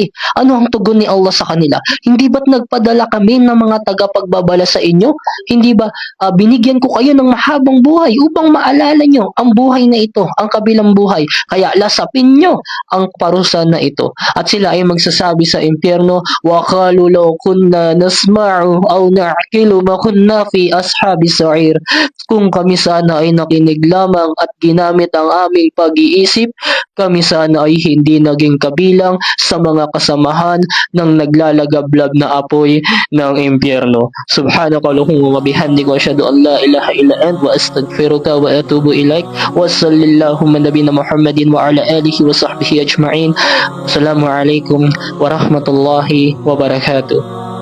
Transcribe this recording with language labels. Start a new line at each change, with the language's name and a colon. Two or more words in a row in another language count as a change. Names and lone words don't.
Filipino: Ano ang tugon ni Allah sa kanila? Hindi ba't nagpadala kami ng mga tagapagbabala sa inyo? Hindi ba binigyan ko kayo ng mahabang buhay upang maalala nyo ang buhay na ito, ang kabilang buhay? Kaya lasapin nyo ang parusa na ito. At sila ay magsasabi sa impyerno,
Arabic: وقالوا لو كنا نسمع أو نعقل ما كنا في أصحاب السعير.
Filipino: Kung kami sana ay nakinig lamang at ginamit ang aming pag-iisip, kami sana ay hindi naging kabilang sa mga kasamahan ng naglalagablab na apoy ng impyerno.
Arabic: سبحانك اللهم وبحمدك وأشهد أن لا إله إلا أنت وأستغفرك وأتوب إليك. وصلى الله نبينا محمد وعلى آله وصحبه أجمعين. السلام عليكم ورحمة الله وبركاته.